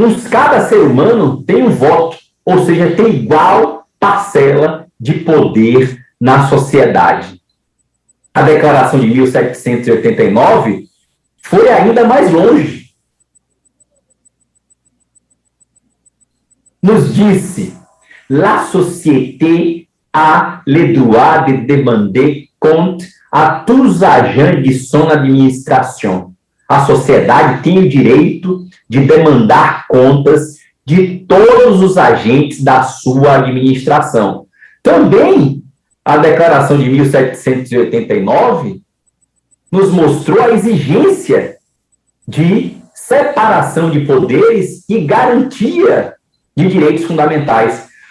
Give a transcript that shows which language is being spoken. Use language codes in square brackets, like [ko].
[pt] Cada ser humano tem um voto, ou seja, tem igual parcela de poder na sociedade. A Declaração de 1789 foi ainda mais longe. Nos disse: [fr] la société a le droit de demander compte a tous agents de son administration. [pt] A sociedade tem o direito de demandar contas de todos os agentes da sua administração. Também a Declaração de 1789 nos mostrou a exigência de separação de poderes e garantia de direitos fundamentais.